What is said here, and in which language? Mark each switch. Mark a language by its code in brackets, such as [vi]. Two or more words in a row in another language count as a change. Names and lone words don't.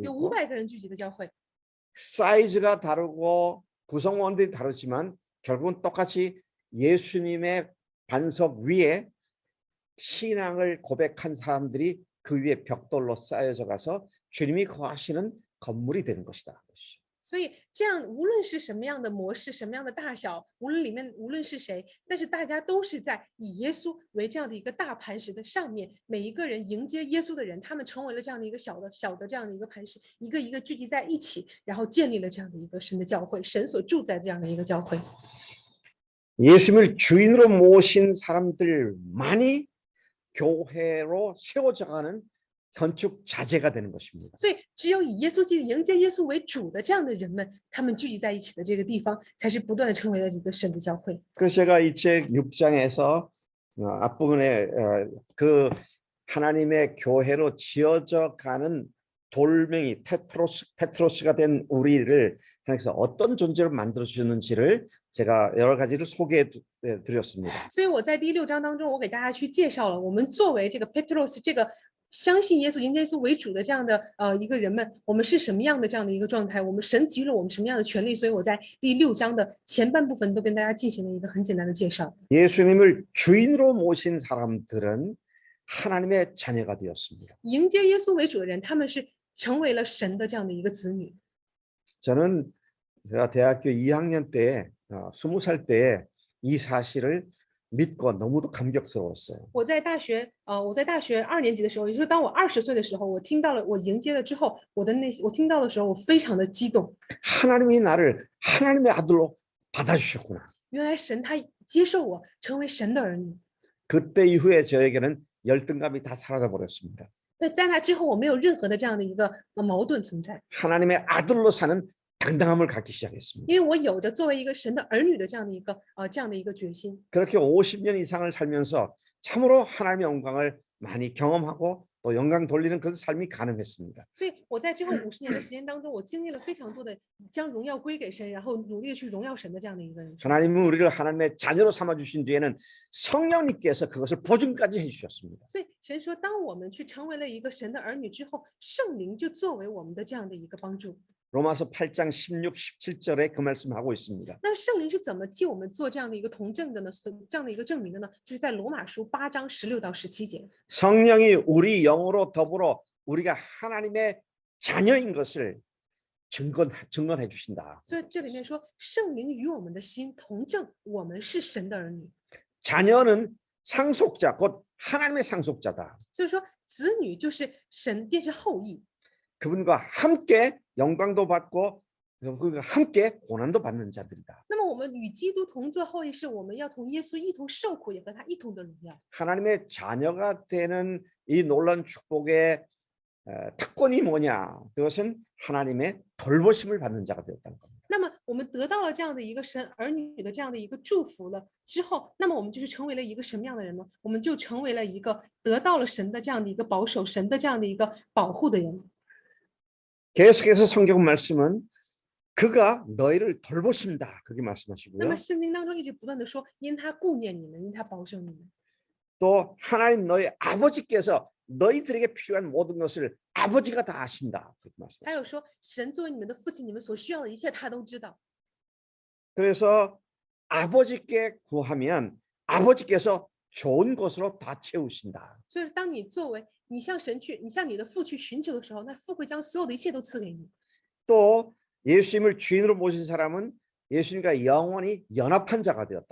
[zh] 有 [ko] 있고 [zh] 500个人聚集的教会。 [ko] 사이즈가 다르고 구성원들이 다르지만 결국은 똑같이 예수님의 반석 위에 신앙을 고백한 사람들이 그 위에 벽돌로 쌓여져 가서 주님이 거하시는 건물이 되는 것이다. [zh] 所以这样，无论是什么样的模式，什么样的大小，无论是谁，但是大家都是在以耶稣为这样的一个大磐石的上面，每一个人迎接耶稣的人，他们成为了这样的一个小的这样的一个磐石，一个一个聚集在一起，然后建立了这样的一个神的教会，神所住在这样的一个教会。 [ko] 예수님을 주인으로 모신 사람들만이 교회로 세워져 가는 건축 자재가 되는 것입니다. [zh] 所以，只有以耶稣基督迎接耶稣为主的这样的人们，他们聚集在一起的这个地方，才是不断的成为了一个神的教会。 [ko] 그래서 제가 이 책 6장에서 앞부분에 그 하나님의 교회로 지어져 가는 돌멩이 페트로스가 된 우리를 하나님께서 어떤 존재로 만들어 주셨는지를 제가 여러 가지를 소개해 드렸습니다. [zh] 所以我在第6章当中，我给大家去介绍了我们作为这个 Petros 这个相信耶稣、迎接耶稣为主的这样的一个人们，我们是什么样的这样的一个状态？我们神给予了我们什么样的权利？所以我在第6章的前半部分都跟大家进行了一个很简单的介绍。 [ko] 예수님을 주인으로 모신 사람들은 하나님의 자녀가 되었습니다. [zh] 迎接耶稣为主的人，他们是成为了神的这样的一个子女。 [ko] 저는 제가 대학교 2학년 때 20살 때 이 사실을 믿고 너무도 감격스러웠어요. [zh] 我在大学2年级的时候，也就是当我20岁的时候，我听到了，我迎接了之后，我听到的时候，我非常的激动。 [ko] 하나님이 나를 하나님의 아들로 받아주셨구나. [zh] 原来神他接受我，成为神的儿女。 [ko] 그때 이후에 저에게는 열등감이 다 사라져 버렸습니다. [zh] 那在那之后，我没有任何的这样的一个矛盾存在， [ko] 하나님의 아들로 사는 당당함을 갖기 시작했습니다. [zh] 因为我有着作为一个神的儿女的这样的一个决心。 [ko] 그렇게 50년 이상을 살면서 참으로 하나님의 영광을 많이 경험하고 또 영광 돌리는 그런 삶이 가능했습니다. [zh] 所以我在之后50年的时间当中，我经历了非常多的将荣耀归给神，然后努力的去荣耀神的这样的一个人生。 [ko] 하나님은 우리를 하나님의 자녀로 삼아 주신 뒤에는 성령님께서 그것을 보증까지 해주셨습니다. [zh] 所以神说，当我们去成为了一个神的儿女之后，圣灵就作为我们的这样的一个帮助。 [ko] 로마서 8장 16, 17절에 그 말씀하고 있습니다. [zh] 那圣灵是怎么替我们做这样的一个同证的呢？这样的一个证明的呢？就是在罗马书8章16到17节。 [ko] 성령이 우리 영으로 더불어 우리가 하나님의 자녀인 것을 증언해 주신다. [zh] 所以这里面说，圣灵与我们的心同证，我们是神的儿女。 [ko] 자녀는 상속자, 곧 하나님의 상속자다. [zh] 所以说，子女就是神，便是后裔。 [ko] 그분과 함께 영광도 받고 그 함께 고난도 받는 자들이다. [zh] 那么我们与基督同作后裔，是我们要同耶稣一同受苦，也和他一同的荣耀。 [ko] 하나님의 자녀가 되는 이 놀라운 축복의 특권이 뭐냐? 그것은 하나님의 돌보심을 받는 자가 되었다는 겁니다. [zh] 那么我们得到了这样的一个神儿女的这样的一个祝福了之后，那么我们就是成为了一个什么样的人呢？我们就成为了一个得到了神的这样的一个保守，神的这样的一个保护的人。 [ko] 계속해서 성경 말씀은 그가 너희를 돌보신다. 그렇게 [zh] 那 [ko] 말씀하시고요. [zh] 么圣经当中一直不断的说，因他顾念你们，因他保守你们。 [ko] 또 하나님 너희 아버지께서 너희들에게 필요한 모든 것을 아버지가 다 아신다. 그렇게 [zh] 还 [ko] 말씀하십니다. [zh] 有说，神作为你们的父亲，你们所需要的一切他都知道。 [ko] 그래서 아버지께 구하면 아버지께서 좋은 것으로 다 채우신다. [zh] 所以，当你作为你向神去，你向你的父去寻求的时候，那父会将所有的一切都赐给你。 [ko] 또 예수님을 주인으로 모신 사람은 예수님과 영원히 연합한 자가 되었다.